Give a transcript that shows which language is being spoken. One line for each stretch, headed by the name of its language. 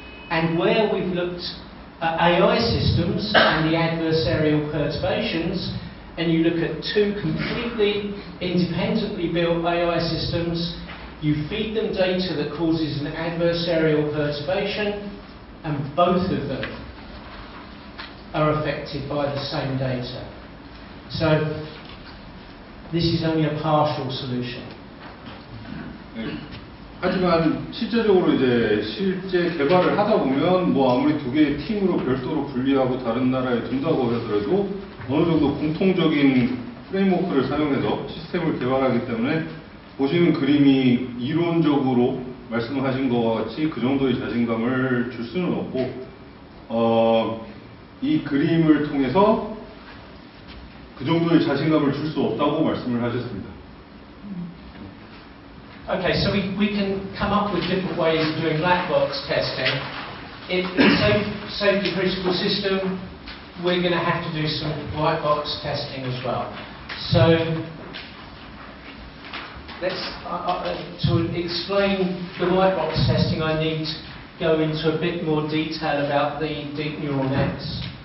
English: And where we've looked at AI systems and the adversarial perturbations, and you look at 2 completely independently built AI systems, you feed them data that causes an adversarial perturbation, and both of them are affected by the same data. So this is only a partial solution.
Korean: 네. 하지만 실제적으로 이제 실제 개발을 하다 보면 뭐 아무리 2개의 팀으로 별도로 분리하고 다른 나라에 둔다고 하더라도 어느 정도 공통적인 프레임워크를 사용해서 시스템을 개발하기 때문에 보시는 그림이 이론적으로 말씀하신 것과 같이 그 정도의 자신감을 줄 수는 없고, 이 그림을 통해서 그 정도의 자신감을 줄 수 없다고 말씀을 하셨습니다.
English: Okay, so we can come up with different ways of doing black box testing. In a safety critical system, we're going to have to do some white box testing as well. So let's to explain the white box testing, I need to go into a bit more detail about the deep neural nets.